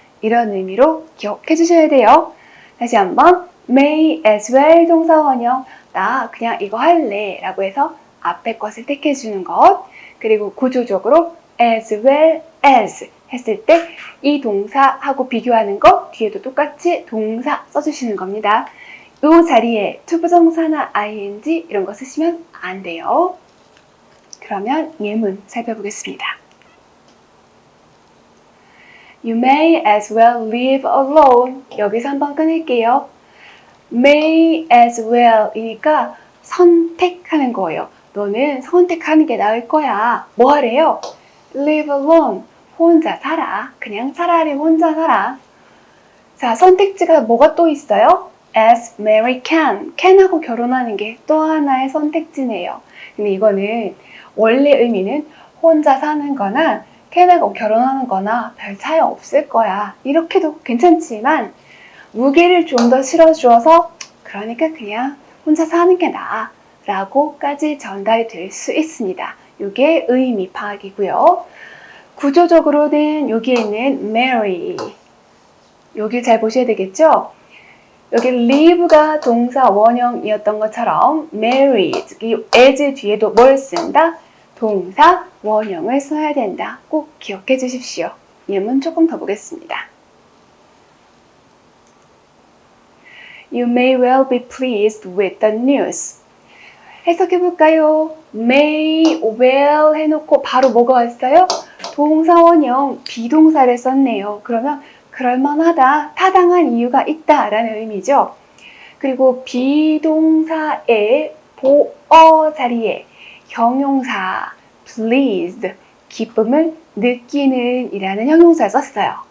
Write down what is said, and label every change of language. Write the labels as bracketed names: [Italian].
[Korean] 이런 의미로 기억해 주셔야 돼요. 다시 한번 may as well 동사 원형 나 그냥 이거 할래 라고 해서 앞에 것을 택해 주는 것 그리고 구조적으로 as well as 했을 때 이 동사하고 비교하는 것 뒤에도 똑같이 동사 써주시는 겁니다. 이 자리에 투부정사나 ing 이런 거 쓰시면 안 돼요. 그러면 예문 살펴보겠습니다. [English] You may as well live alone. [Korean] 여기서 한번 끊을게요. may as well 이니까 선택하는 거예요. 너는 선택하는 게 나을 거야. 뭐 하래요? live alone. 혼자 살아. 그냥 차라리 혼자 살아. 자, 선택지가 뭐가 또 있어요? as marry can하고 결혼하는 게 또 하나의 선택지네요. 근데 이거는 원래 의미는 혼자 사는 거나 can하고 결혼하는 거나 별 차이 없을 거야. 이렇게도 괜찮지만 무게를 좀 더 실어주어서 그러니까 그냥 혼자 사는 게 나아 라고까지 전달이 될 수 있습니다. 이게 의미 파악이고요. 구조적으로는 여기에는 marry 여기 잘 보셔야 되겠죠? 여기 live가 동사 원형이었던 것처럼 marry 이 as 뒤에도 뭘 쓴다? 동사 원형을 써야 된다. 꼭 기억해 주십시오. 예문 조금 더 보겠습니다. [English] You may well be pleased with the news. [Korean] 해석해 볼까요? may well 해놓고 바로 뭐가 왔어요? 동사 원형 비동사를 썼네요. 그러면 그럴만하다, 타당한 이유가 있다 라는 의미죠. 그리고 비동사의 보어 자리에 형용사 pleased, 기쁨을 느끼는 이라는 형용사를 썼어요.